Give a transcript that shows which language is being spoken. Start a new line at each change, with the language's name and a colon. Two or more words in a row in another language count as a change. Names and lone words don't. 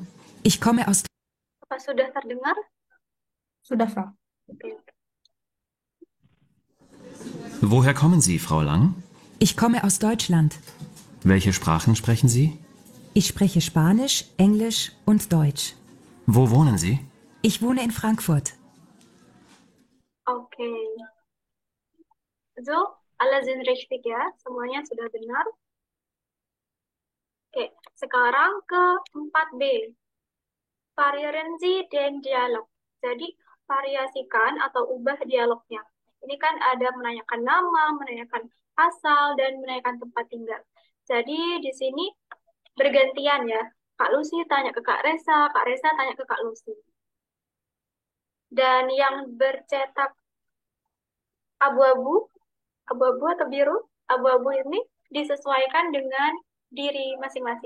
German: Ich komme aus,
Indonesian: Apa sudah terdengar? Sudah, Frau. Oke.
German: Woher kommen Sie, Frau Lang? ich komme aus Deutschland. Welche Sprachen sprechen Sie? Ich spreche Spanisch, Englisch und Deutsch. Wo wohnen Sie? Ich wohne in Frankfurt. Oke. So, alle sind richtig ya.
Indonesian: Semuanya sudah benar. Oke, sekarang ke 4B.
German: Variieren Sie den Dialog.
Indonesian: Jadi, variasikan atau ubah dialognya. Ini kan ada menanyakan nama, menanyakan asal, dan menanyakan tempat tinggal. Jadi, di sini bergantian ya. Kak Lucy tanya ke Kak Resa tanya ke Kak Lucy. Dan yang bercetak abu-abu, abu-abu atau biru, abu-abu ini disesuaikan dengan diri masing-masing.